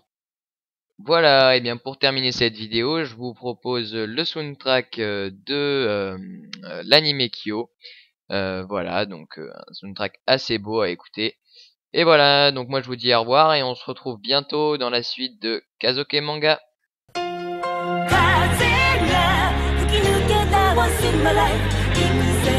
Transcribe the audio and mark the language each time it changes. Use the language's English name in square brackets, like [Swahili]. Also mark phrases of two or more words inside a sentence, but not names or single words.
[French] Voilà, et bien pour terminer cette vidéo, je vous propose le soundtrack de l'anime Kyo. Voilà, donc un soundtrack assez beau à écouter. Et voilà, donc moi je vous dis au revoir et on se retrouve bientôt dans la suite de Kazoke Manga. [Japanese] 風が吹き抜けた [English] once in my life